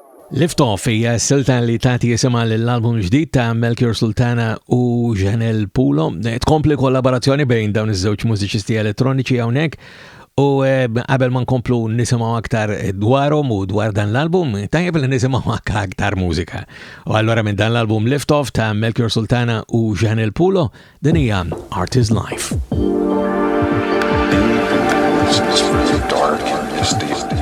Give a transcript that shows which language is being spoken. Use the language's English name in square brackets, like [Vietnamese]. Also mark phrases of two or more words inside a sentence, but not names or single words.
[Maltese] Lift Off hija s-silta li tagħti jisimha l-album ġdid ta' Melchior, Sultana u Janelle Pulo. Tkompli kollaborazzjoni bejn dawn iż-żewġ mużiċisti elettroniċi hawnhekk u qabel ma nkomplu nisimgħu aktar dwarhom u dwar dan l-album, tajjeb li nisimgħu aktar mużika. U allura minn dan l-album Lift Off ta' Melchior, Sultana u Janelle Pulo, din hija Art is Life. [English] It's really dark and misty.